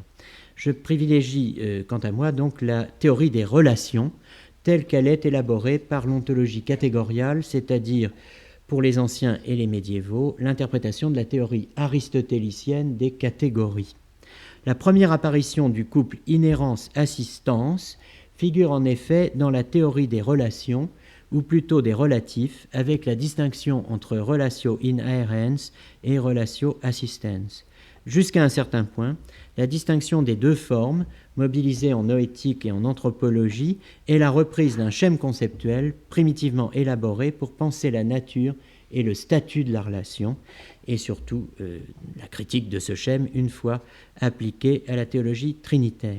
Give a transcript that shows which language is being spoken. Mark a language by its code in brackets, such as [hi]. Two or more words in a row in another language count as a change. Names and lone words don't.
[fr] Je privilégie, quant à moi, donc la théorie des relations, telle qu'elle est élaborée par l'ontologie catégoriale, c'est-à-dire pour les anciens et les médiévaux, l'interprétation de la théorie aristotélicienne des catégories. La première apparition du couple inhérence-assistance figure en effet dans la théorie des relations, ou plutôt des relatifs, avec la distinction entre [la] relatio inherens et relatio assistens. [fr] Jusqu'à un certain point, la distinction des deux formes, mobilisées en noétique et en anthropologie, est la reprise d'un schème conceptuel primitivement élaboré pour penser la nature et le statut de la relation, et surtout la critique de ce schème une fois appliqué à la théologie trinitaire.